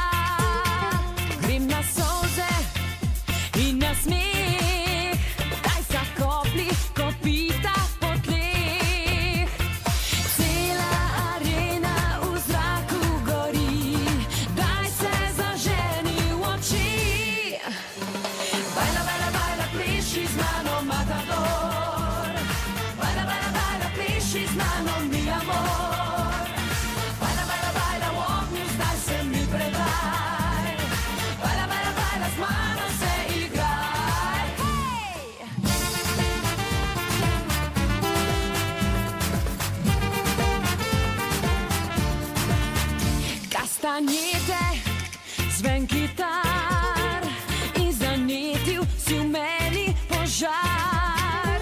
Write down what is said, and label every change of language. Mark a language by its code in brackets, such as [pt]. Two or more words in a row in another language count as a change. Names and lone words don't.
[sl] Grem na solze in na smeh, daj zakopli kopita po tleh. Cela arena v zraku gori, daj se zaženi v oči. [es] Baila, baila, baila, [sl] pleši z mano, matador. [es] Baila, baila, baila, [sl] pleši z mano, [es] mi amor. Baila, baila, baila, [sl] v ognju, zdaj se mi predaj. [es] Baila, baila, baila, [sl] z mano se igraj. Hej! Kastanjete, zven kitar in zanetil si v meni požar.